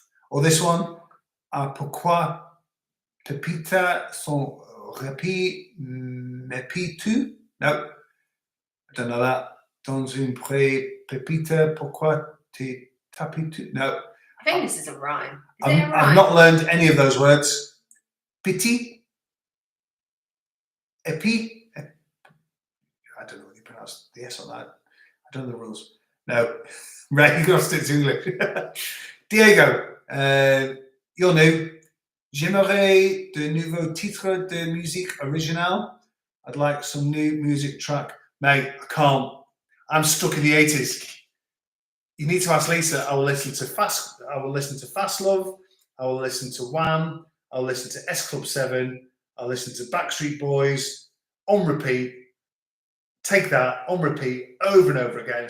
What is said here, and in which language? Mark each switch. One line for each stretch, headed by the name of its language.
English: Or this one,
French: pourquoi Pepita son répit m'épie-tu?
English: No, I don't know that.
French: Dans une pré Pepita, pourquoi te tapis-tu?
English: No. I think this is a rhyme. Is it a rhyme? I've not learned any of those words. Pity, epi. I don't know how you pronounce the S on that. I don't know the rules. No, right, you've got to stick to English. Diego, you're new.
French: J'aimerais de nouveaux titres de musique originale.
English: I'd like some new music track. Mate, I can't. I'm stuck in the 80s. You need to ask Lisa. I will listen to Fast Love. I will listen to Wham. I'll listen to S Club 7. I'll listen to Backstreet Boys on repeat. Take that on repeat over and over again.